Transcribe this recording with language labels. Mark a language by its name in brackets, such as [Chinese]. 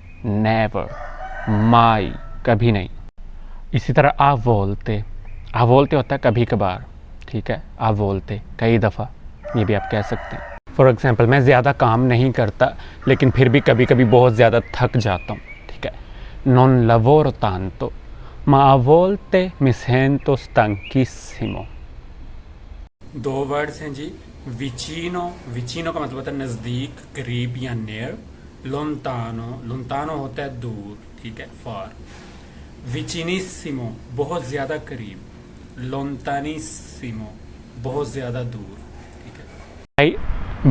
[Hindi] Never. माई कभी नहीं. इसी तरह आ बोलते. आ बोलते होता है कभी कभार. ठीक है. आ बोलते कई दफ़ा, ये भी आप कह सकते हैं. [English] for example [Hindi] मैं ज़्यादा काम नहीं करता लेकिन फिर भी कभी कभी बहुत ज़्यादा थक जाता हूँ. ठीक है. [Italian] non lavoro tanto ma a volte mi sento stanchissimo. [Hindi] दो वर्ड्स हैं जी. विचिनो. विचिनो का मतलब होता है नज़दीक, करीब या नियर. लोंतानो. लोंतानो होता है दूर. ठीक है, फार. विचिनिसिमो बहुत ज़्यादा करीब. लोंतानिसिमो बहुत ज़्यादा दूर. ठीक है.